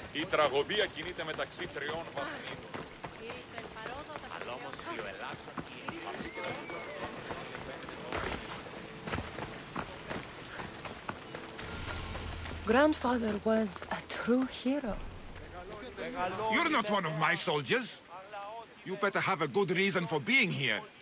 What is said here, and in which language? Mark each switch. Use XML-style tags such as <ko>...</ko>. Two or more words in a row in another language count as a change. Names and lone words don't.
<el>τραγωδία κινείται μεταξύ τριών βαθμίδων. Αλλά όμως η ο ελάσσον</el> <en>Grandfather was a true hero. You're not one of my soldiers. You better have a good reason for being here.</en>